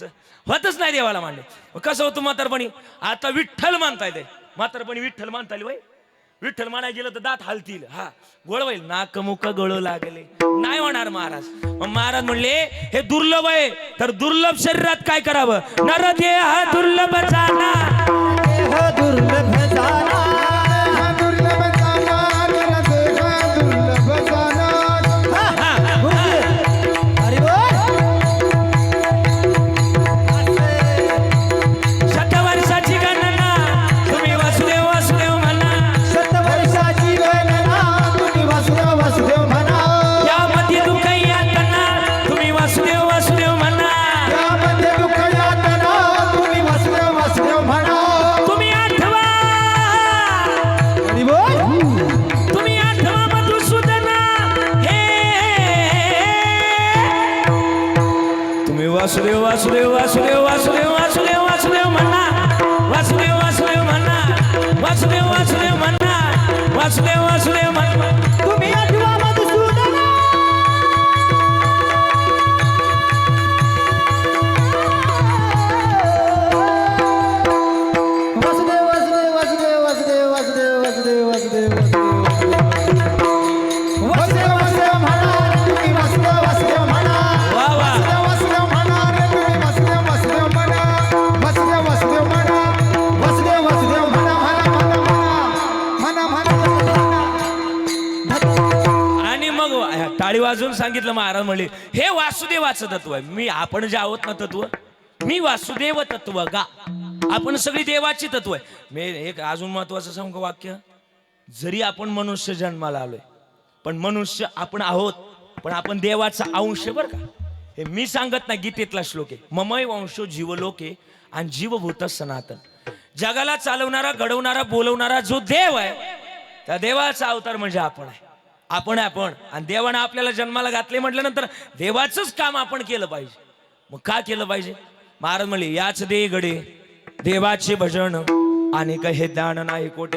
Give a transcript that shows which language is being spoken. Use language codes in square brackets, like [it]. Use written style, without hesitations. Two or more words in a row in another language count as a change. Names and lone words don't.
[mr] होतच नाही देवाला मान्य. मग कसं होतं म्हातारपणी? आता विठ्ठल मानता येते, म्हातारपणी विठ्ठल मानता येईल वय. विठ्ठल म्हणाय गेलं तर दात हालतील, हा गोळ होईल, नाक मुख गळू लागले, नाही होणार महाराज. मग महाराज म्हणले हे दुर्लभ आहे, तर दुर्लभ शरीरात काय करावं? नर देह दुर्लभ जाना, देह दुर्लभ जाना, दुर्लभ जाना, देह दुर्लभ जाना. अरे बोल. शतवर्षाची गणना तुम्ही वासुदेव वासुदेव म्हणा, शतवर्षाची गणना तुम्ही वासुदेव वासुदेव म्हणा, त्यामध्ये दुःख यातना तुम्ही वासुदेव वासुदेव म्हणा, त्यामध्ये दुःख यातना तुम्ही वासुदेव वासुदेव म्हणा. तुम्ही आठवा, अरे बोल. तुम्ही आठवा मधुसूदना, हे तुम्ही वासुदेव वासुदेव वासुदेव वासुदेव वासुदेव वासुदेव म्हणा, वासुदेव वासुदेव म्हणा, वासुदेव वासुदेव म्हणा, वासुदेव वासुदेव म्हणा. तुम्ही आठवा मधुसूदना. वासुदेव वासुदेव वासुदेव वासुदेव वासुदेव वासुदेव वासुदेव वासुदेव वासुदेव म्हणा तुम्ही वासुदेव वासुदेव म्हणा. वा वा. वासुदेव म्हणा रे तुम्ही, वासुदेव वासुदेव म्हणा, वासुदेव वासुदेव म्हणा, वासुदेव वासुदेव म्हणा म्हणा म्हणा. आणि मग टाळी वाजवून सांगितलं महाराज म्हणले हे वासुदेवाचं तत्व आहे. मी आपण जे आहोत ना तत्व, मी वासुदेव तत्व गा, आपण सगळी देवाची तत्व आहे. मी एक अजून महत्वाचं सांगू वाक्य, जरी आपण मनुष्य जन्माला आलोय, पण मनुष्य आपण आहोत, पण आपण देवाचा अंश आहे बरं का. हे मी सांगत नाही, गीतेतला श्लोक आहे. [sa] ममय वंशो जीवलोके आणि जीवभूत सनातन. [mr] जगाला चालवणारा, घडवणारा, बोलवणारा जो देव आहे, त्या देवाचा अवतार म्हणजे आपण आहे. आपण आणि देवानं आपल्याला जन्माला घातले म्हटल्यानंतर देवाचंच काम आपण केलं पाहिजे. मग का केलं पाहिजे? महाराज म्हणले याच दे गडे देवाचे भजन आणि हे दान नाही कोठे.